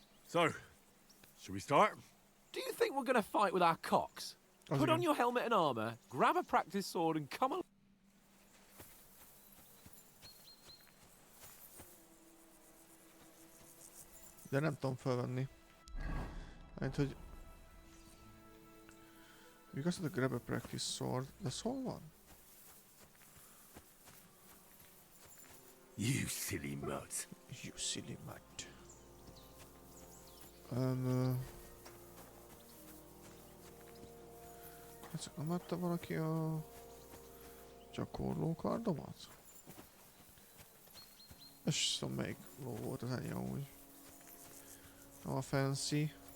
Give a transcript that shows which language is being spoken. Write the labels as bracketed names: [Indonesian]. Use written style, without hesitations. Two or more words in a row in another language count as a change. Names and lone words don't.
[English] So, should we start? Do you think we're gonna fight with our cocks? Put on your helmet and armor, grab a practice sword, and come along. [Hungarian] De nem tudom felvenni. Hát, hogy... Még azt mondta, [English] grab a practice sword, [Hungarian] de hol van? [English] You silly mutt. You silly mutt. [Hungarian] Csak nem adta valaki a gyakorló kardomat? És tudom melyik ló volt az ennyi amúgy. A fancy.